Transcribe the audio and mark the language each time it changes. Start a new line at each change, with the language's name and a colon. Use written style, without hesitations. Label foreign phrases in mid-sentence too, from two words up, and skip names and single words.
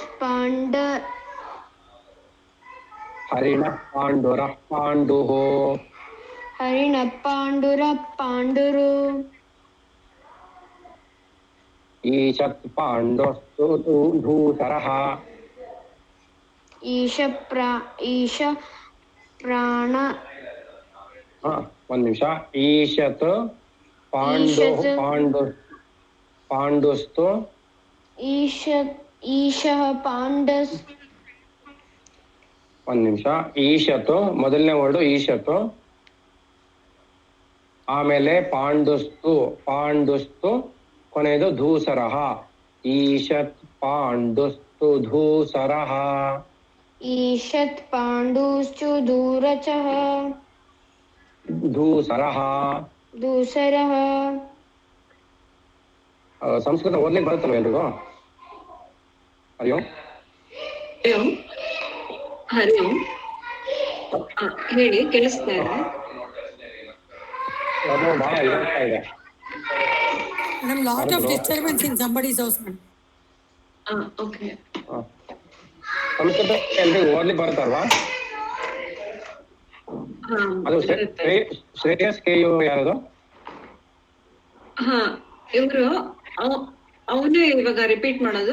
Sanskrit: हरिणः पाण्डुरः पाण्डुः हरिणः पाण्डुरः पाण्डुरु ईशत् पाण्डुस्तु धूसरः ईश प्राण
Kannada: ಒಂದ್ ನಿಮಿಷ
Sanskrit: ಈಶತ್ ಪಾಂಡುಸ್ತು ಈಶಃ ಪಾಂಡಸ್
Kannada: ಒಂದ್ ನಿಮಿಷ ಈಶತು ಮೊದಲನೇ ವರ್ಡು ಈಶತು, ಆಮೇಲೆ ಪಾಂಡುಸ್ತು ಕೊನೆಯದು ಧೂಸರಃ.
Sanskrit: ಈಶತ್ ಪಾಂಡುಸ್ತು ಧೂಸರಃ ईशत् पाण्डुश्च दूरचः ಧೂಸರಃ. दूसरः
Kannada: ಸಂಸ್ಕೃತ ಓದ್ಲಿಕ್ಕೆ ಬರುತ್ತಲ್ವ ಎಲ್ರಿಗೂ? ಅಯ್ಯೋ ಹರಿ ಓಂ. ಹೇಳಿ, ಕೇಳಿಸ್ತಾ ಇದೆ? ಬಹಳ ಇದಾಗ್ತಾ ಇದೆ.
English: Madam, lot of disturbance in somebody's house, madam.
Kannada: ಓಕೆ. ಸಂಸ್ಕೃತ ಎಲ್ರಿಗೂ ಓದ್ಲಿಕ್ಕೆ ಬರುತ್ತಲ್ವಾ? ಅದು ಶ್ರೇಯಸ್ ಕೆ ಯು ಯಾರದು? ಇವ್ರು ಅವನೇ ಇವಾಗ ರಿಪೀಟ್ ಮಾಡೋದು.